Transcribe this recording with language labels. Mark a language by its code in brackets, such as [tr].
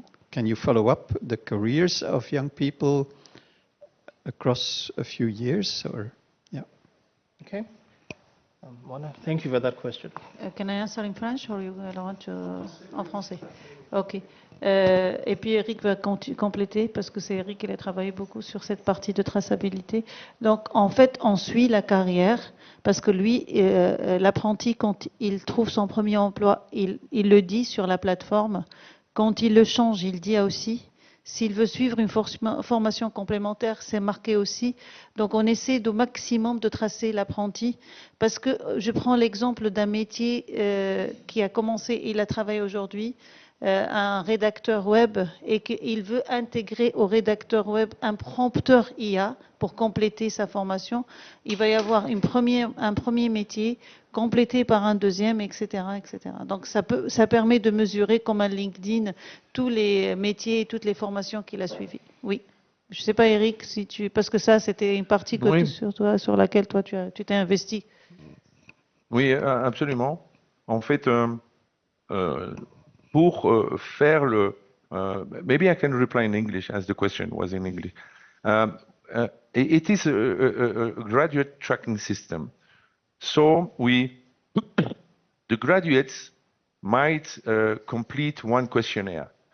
[en] Can you follow up the careers of young people across a few years? Or Okay. Mona, thank you for that question. Can I answer in French or you want to [fr] en français? [en] Ok. [fr] Et puis Eric va compléter parce que c'est Eric qui a travaillé beaucoup sur cette partie de traçabilité. Donc en fait, on suit la carrière parce que lui, l'apprenti, quand il trouve son premier emploi, il le dit sur la plateforme. Quand il le change, il dit aussi. S'il veut suivre une formation complémentaire, c'est marqué aussi. Donc, on essaie au maximum de tracer l'apprenti. Parce que je prends l'exemple d'un métier qui a commencé, il a travaillé aujourd'hui, un rédacteur web, et qu'il veut intégrer au rédacteur web un prompteur IA pour compléter sa formation. Il va y avoir un premier métier complété par un deuxième, etc., etc. Donc ça permet de mesurer comme un LinkedIn tous les métiers et toutes les formations qu'il a suivies. Oui. Je ne sais pas, Eric, si parce que ça, c'était une partie sur laquelle toi, tu t'es investi. Oui, absolument. En fait, pour faire [en] maybe I can reply in English as the question was in English. It is a graduate tracking system. So the graduates might complete one questionnaire.